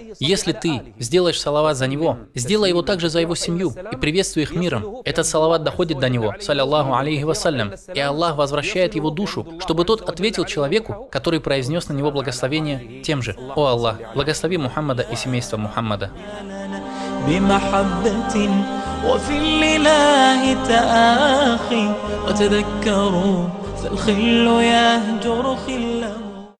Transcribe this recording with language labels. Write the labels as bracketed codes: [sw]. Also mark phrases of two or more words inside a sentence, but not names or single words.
[ru] Если ты сделаешь салават за него, сделай его также за его семью и приветствуй их миром. Этот салават доходит до него, [ar] صلى الله عليه وسلم, [ru] и Аллах возвращает его душу, чтобы тот ответил человеку, который произнес на него благословение, тем же: «О Аллах, благослови Мухаммада и семейство Мухаммада». [ar] بمحبة وفي الإله تآخي وتذكروا فالخل يهجر خله